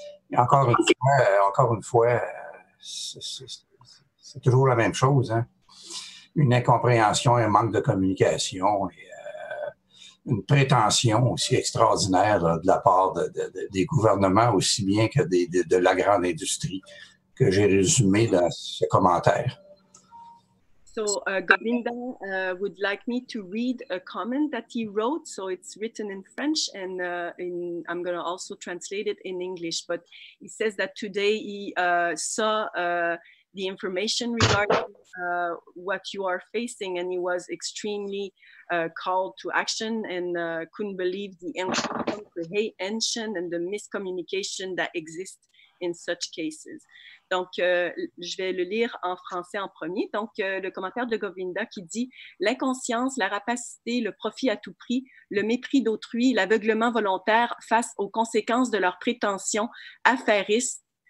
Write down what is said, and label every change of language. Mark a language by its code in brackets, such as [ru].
[fr] Et encore une fois, c'est toujours la même chose, hein? Une incompréhension, un manque de communication, et, une prétention aussi extraordinaire là, de la part des gouvernements aussi bien que de la grande industrie que j'ai résumé dans ce commentaire. [en] So Govinda would like me to read a comment that he wrote. So it's written in French, and I'm going to also translate it in English. But he says that today he saw the information regarding what you are facing, and he was extremely called to action and couldn't believe the incomprehension and the miscommunication that exists in such cases. [fr] Donc, je vais le lire en français en premier. Donc, le commentaire de Govinda qui dit « L'inconscience, la rapacité, le profit à tout prix, le mépris d'autrui, l'aveuglement volontaire face aux conséquences de leurs prétentions affairistes,